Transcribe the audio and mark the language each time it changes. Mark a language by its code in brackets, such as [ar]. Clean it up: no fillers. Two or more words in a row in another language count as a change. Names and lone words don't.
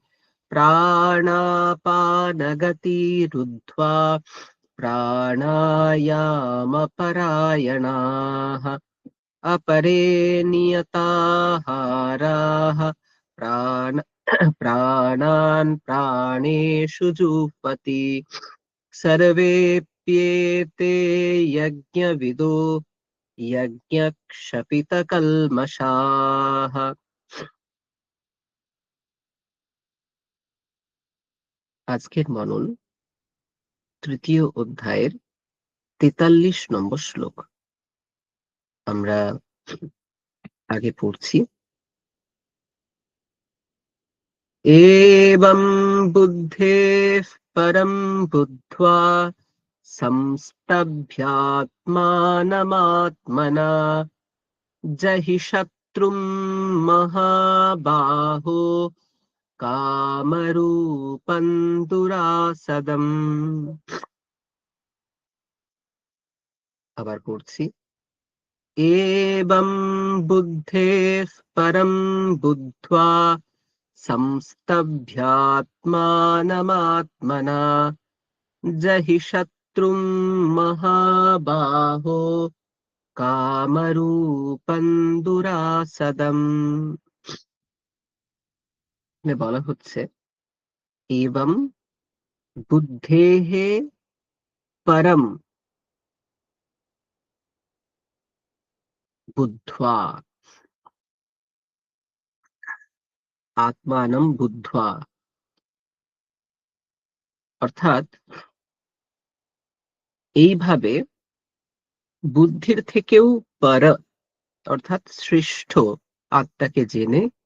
[sa] प्राणापानगतिरुद्ध्वा प्राणायामपरायणाः अपरे नियताहाराः प्राणान् प्राणेषु जुह्वति सर्वेऽप्येते यज्ञविदो यज्ञक्षपितकल्मषाः। [bn] আজকের মনন তৃতীয় অধ্যায়ের ৪৩ নম্বর শ্লোক। আমরা আগে পড়ছি। [sa] एवं बुद्धेः परं बुद्ध्वा संस्तभ्यात्मानमात्मना जहि शत्रुं महाबाहो कामरूपं दुरासदम्। [bn] আবার পড়ছি। [sa] एवं बुद्धेः परं बुद्ध्वा संस्तभ्यात्मानमात्मना जहि शत्रुं महाबाहो কামরূপং দুরাসদম। [bn] বলা হচ্ছে [sa] এবং বুদ্ধেহ পরম বুদ্ধ্বা আত্মানম বুদ্ধ্বা, [bn] অর্থাৎ এইভাবে বুদ্ধির থেকেও পর অর্থাৎ শ্রেষ্ঠ আত্মাকে জেনে